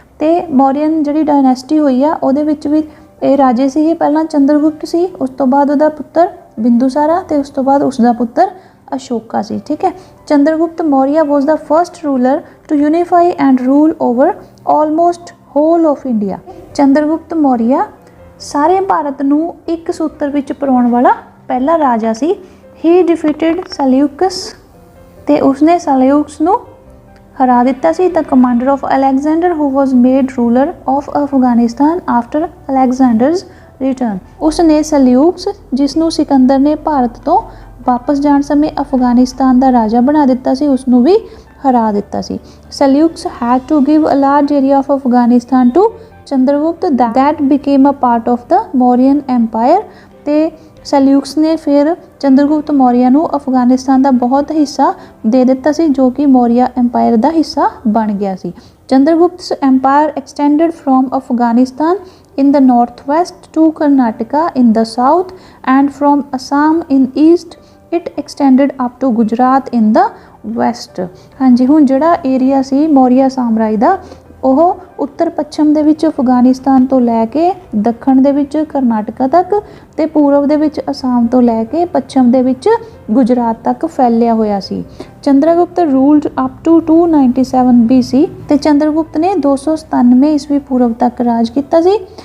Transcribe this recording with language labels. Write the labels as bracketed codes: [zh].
[pa] ਤੇ ਮੌਰੀਅਨ ਜਿਹੜੀ ਡਾਇਨੈਸਟੀ ਹੋਈ ਆ ਉਹਦੇ ਵਿੱਚ ਵੀ ਇਹ ਰਾਜੇ ਸੀਗੇ, ਪਹਿਲਾਂ ਚੰਦਰਗੁਪਤ ਸੀ, ਉਸ ਤੋਂ ਬਾਅਦ ਉਹਦਾ ਪੁੱਤਰ ਬਿੰਦੂਸਾਰਾ ਤੇ ਉਸ ਤੋਂ ਬਾਅਦ ਉਸਦਾ ਪੁੱਤਰ ਅਸ਼ੋਕਾ ਸੀ। [en] ਠੀਕ ਹੈ, Chandragupta Maurya was the first ruler to unify and rule over almost whole of India। [pa] Chandragupta Maurya ਸਾਰੇ ਭਾਰਤ ਨੂੰ ਇੱਕ ਸੂਤਰ ਵਿੱਚ ਪਰੋਣ ਵਾਲਾ ਪਹਿਲਾ ਰਾਜਾ ਸੀ। [en] He defeated Seleucus [pa] ਤੇ ਉਸਨੇ ਸੈਲਿਊਕਸ ਨੂੰ ਹਰਾ ਦਿੱਤਾ ਸੀ। [en] The commander of Alexander who was made ruler of Afghanistan after Alexander's return। [pa] ਉਸਨੇ ਸੈਲਿਊਕਸ ਜਿਸ ਨੂੰ ਸਿਕੰਦਰ ਨੇ ਭਾਰਤ ਤੋਂ ਵਾਪਸ ਜਾਣ ਸਮੇਂ ਅਫਗਾਨਿਸਤਾਨ ਦਾ ਰਾਜਾ ਬਣਾ ਦਿੱਤਾ ਸੀ, ਉਸ ਨੂੰ ਵੀ ਹਰਾ ਦਿੱਤਾ ਸੀ। [en] Seleucus had to give a large area of Afghanistan to Chandragupta that became a part of the Mauryan Empire। [pa] ਤੇ ਸੈਲਿਊਕਸ ਨੇ ਫਿਰ ਚੰਦਰਗੁਪਤ ਮੌਰੀਆ ਨੂੰ ਅਫਗਾਨਿਸਤਾਨ ਦਾ ਬਹੁਤ ਹਿੱਸਾ ਦੇ ਦਿੱਤਾ ਸੀ ਜੋ ਕਿ ਮੌਰੀਆ ਐਮਪਾਇਰ ਦਾ ਹਿੱਸਾ ਬਣ ਗਿਆ ਸੀ। [en] Chandragupta's empire extended from Afghanistan in the northwest to Karnataka in the south and from Assam in east it extended up to Gujarat in the west। [pa] ਹਾਂਜੀ, ਹੁਣ ਜਿਹੜਾ ਏਰੀਆ ਸੀ ਮੌਰੀਆ ਸਾਮਰਾਜ ਦਾ ਉਹ ਉੱਤਰ ਪੱਛਮ ਦੇ ਵਿੱਚ ਅਫਗਾਨਿਸਤਾਨ ਤੋਂ ਲੈ ਕੇ ਦੱਖਣ ਦੇ ਵਿੱਚ ਕਰਨਾਟਕਾ ਤੱਕ ਤੇ ਪੂਰਬ ਦੇ ਵਿੱਚ ਅਸਾਮ ਤੋਂ ਲੈ ਕੇ ਪੱਛਮ ਦੇ ਵਿੱਚ ਗੁਜਰਾਤ ਤੱਕ ਫੈਲਿਆ ਹੋਇਆ ਸੀ। [en] Chandragupta ruled up to 297 BC [pa] ਤੇ ਚੰਦਰਗੁਪਤ ਨੇ 297 ਈਸਵੀ ਪੂਰਬ ਤੱਕ ਰਾਜ ਕੀਤਾ ਸੀ।